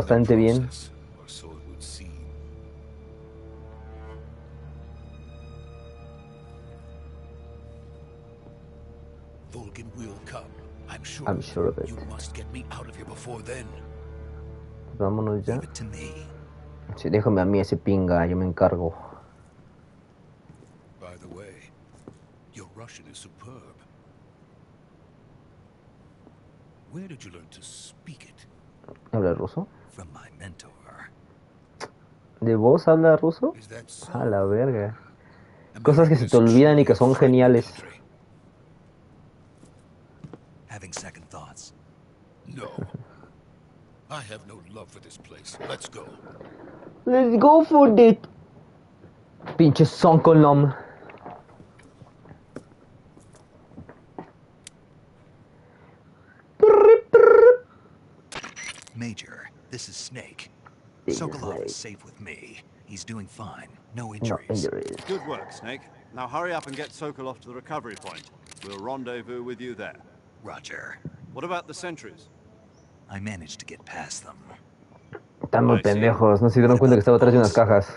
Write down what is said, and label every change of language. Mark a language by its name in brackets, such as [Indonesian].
[Spanish] bastante bien. [English] process, or so it would seem. Volgin will come. I'm sure of it. You must get me out of here before then. [Spanish] Vámonos ya. [English] Leave it to me. [Spanish] Sí, déjame a mí ese pinga, yo me encargo. [English] By the way, your Russian is superb. Where did you learn to speak it? [Spanish] ¿Habla ruso? [English] From my mentor. [Spanish] ¿De vos habla ruso? [English] Is that so? [Spanish] A la verga. Cosas que se te olvidan y que son geniales. [English] Having second thoughts. No. I have no love for this place. Let's go. Let's go for it. [Spanish] Pinche soncolom. [English] Major, this is Snake. This is Sokolov Snake. is safe with me. He's doing fine. No No injuries. injuries. Good work, Snake. Now hurry up and get Sokolov to the recovery point. We'll rendezvous with you there. Roger. What about the sentries? I managed to get past them. [Spanish] Están muy pendejos, no se dieron cuenta que estaba atrás de unas cajas.